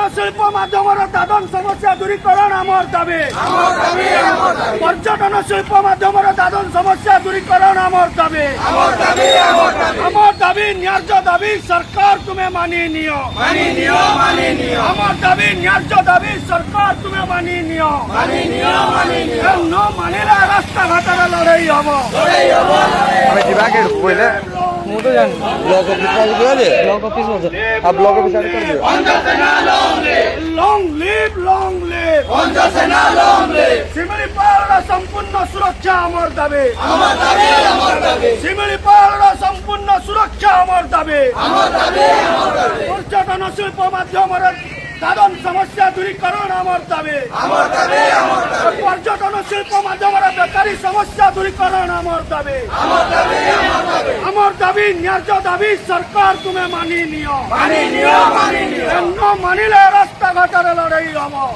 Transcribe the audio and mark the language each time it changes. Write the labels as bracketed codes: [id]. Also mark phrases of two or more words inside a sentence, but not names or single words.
[or] ଶିଳ୍ପ ମାଧ୍ୟମର ଦାଦନ ସମସ୍ୟା ଦୂରୀକରଣ ଆମର ଦାବି, ପର୍ଯ୍ୟଟନ ଶିଳ୍ପ ମାଧ୍ୟମର ଦାଦନ ସମସ୍ୟା ଦୂରୀକରଣ ଆମର ଦାବି, ଆମର ଦାବି ନ୍ୟାଯ୍ୟ ଦାବି ସରକାର ତୁମେ ମାନି ନିଅ, ଆମର ଦାବି ନ୍ୟାଯ୍ୟ ଦାବି ସରକାର ତୁମେ ମାନି ନିଅ, ନ ମାନିଲେ ରାସ୍ତାଘାଟର ଲଢ଼େଇ ହବ। ଆମି ଦିବାକେ କଇଲେ ମୁଁ ତ ଜାଣିନି ବ୍ଲକ ଅଫିସ ଅଛି ଆଉ ବ୍ଲକ ଅଫିସ ଆଡେ କରିଦିଅ। [en] long live [or] ଭଞ୍ଜ ସେନା, ଶିମିଳିପାଳର ସମ୍ପୂର୍ଣ୍ଣ ସୁରକ୍ଷା ଆମର ଦାବି, ଶିମିଳିପାଳର ସମ୍ପୂର୍ଣ୍ଣ ସୁରକ୍ଷା ଆମର ଦାବି, ପର୍ଯ୍ୟଟନ ଶିଳ୍ପ ମାଧ୍ୟମର ଦାଦନ ସମସ୍ୟା ଦୂରୀକରଣ ଆମର ଦାବି, ପର୍ଯ୍ୟଟନ ଶିଳ୍ପ ମାଧ୍ୟମର ବେକାରି ସମସ୍ୟା ଦୂରୀକରଣ ଆମର ଦାବି, ଆମର ଦାବି ନ୍ୟାଯ୍ୟ ଦାବି ସରକାର ତୁମେ ମାନି ନିଅ, ନ ମାନିଲେ ରାସ୍ତାଘାଟର ଲଢ଼େଇ ହବ।